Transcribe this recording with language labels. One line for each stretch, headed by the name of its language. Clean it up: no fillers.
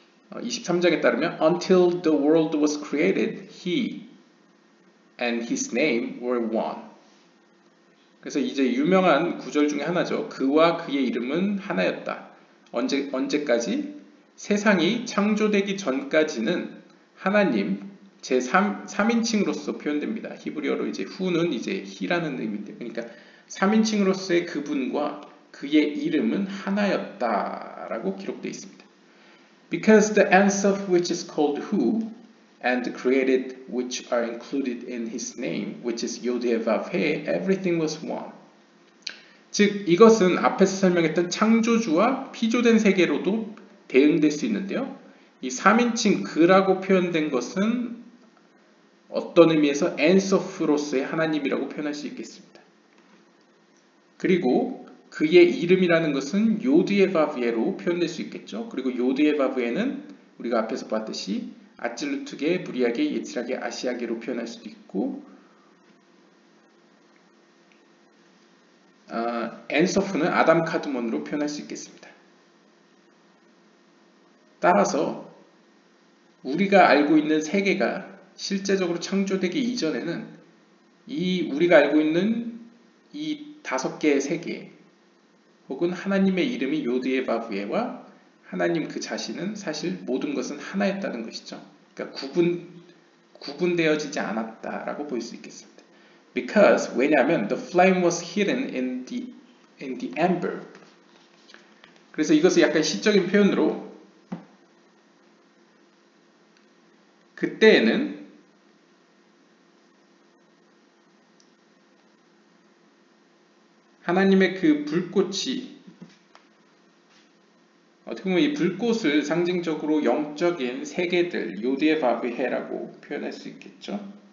Korean: 23장에 따르면
English: Until the world was created, he and his name were one.
Korean: 그래서 이제 유명한 구절 중에 하나죠. 그와 그의 이름은 하나였다. 언제까지? 세상이 창조되기 전까지는 하나님 제3인칭으로서 표현됩니다. 히브리어로 이제 후는 이제 히라는 의미인데, 그러니까 3인칭으로서의 그분과 그의 이름은 하나였다라고 기록되어 있습니다.
English: Because the Ein Sof which is called Who and the created which are included in his name, which is Yod-Heh-Vav-Heh, everything was one.
Korean: 즉 이것은 앞에서 설명했던 창조주와 피조된 세계로도 대응될 수 있는데요. 이 3인칭 그라고 표현된 것은 어떤 의미에서 엔소프로서의 하나님이라고 표현할 수 있겠습니다. 그리고 그의 이름이라는 것은 요드예바브에로 표현될 수 있겠죠. 그리고 요드예바브에는 우리가 앞에서 봤듯이 아찔루트게, 브리아게, 예츠라게, 아시아게로 표현할 수도 있고, 엔소프는 아담 카드몬으로 표현할 수 있겠습니다. 따라서 우리가 알고 있는 세계가 실제적으로 창조되기 이전에는 우리가 알고 있는 이 5개의 세계 혹은 하나님의 이름이 요드예바브에와 하나님 그 자신은 사실 모든 것은 하나였다는 것이죠. 그러니까 구분되어지지 않았다라고 볼 수 있겠습니다.
English: Because
Korean: 왜냐하면
English: the flame was hidden in the ember.
Korean: 그래서 이것을 약간 시적인 표현으로 그때에는 하나님의 그 불꽃이 어떻게 보면 이 불꽃을 상징적으로 영적인 세계들, 요드예바브헤라고 표현할 수 있겠죠.